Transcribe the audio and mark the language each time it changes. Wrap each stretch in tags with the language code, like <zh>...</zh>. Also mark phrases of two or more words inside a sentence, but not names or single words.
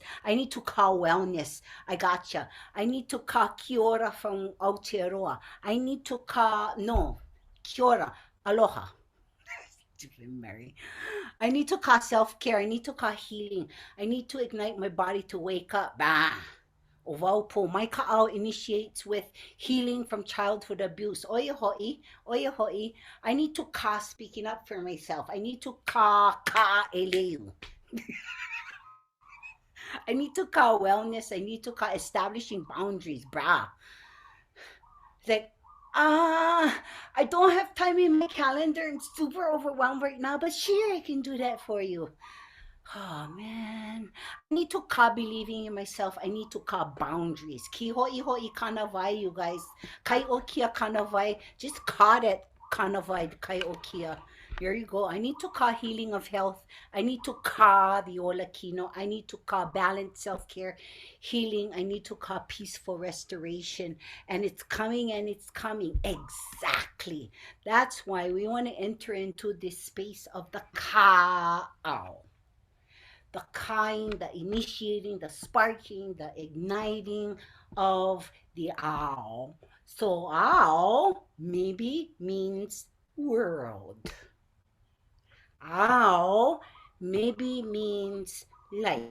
<en>I need to call wellness. I gotcha. I need to call Kiora from Aotearoa. I need to call, no, Kiora. Aloha. Mary. I need to call self-care. I need to call healing. I need to ignite my body to wake up. Bah. Ovaupo, my kaʻao initiates with healing from childhood abuse.</en> <haw>Oia ho'i, oia ho'i.</haw> <en>I need to ka speaking up for myself. I need to</en> <haw>ka eleu.</haw> <en>I need to ka wellness. I need to ka establishing boundaries, brah. Like, I don't have time in my calendar. I'm super overwhelmed right now, but sure, I can do that for you. Oh man, I need to ka believing in myself. I need to ka boundaries.</en> <haw>Ki ho'i ho'i kanawai,</haw> <en>you guys.</en> <haw>Kai o kia kanawai.</haw> <en>Just ka that kanawai,</en> <haw>kai o kia.</haw> <en>Here you go. I need to ka healing of health. I need to ka the</en> <haw>ola kino.</haw> <en>I need to ka balanced self-care, healing. I need to ka peaceful restoration. And it's coming and it's coming. Exactly. That's why we want to enter into this space of the kaʻao. The kind, the initiating, the sparking, the igniting of the ao. So ao maybe means world. Ao maybe means light.</en>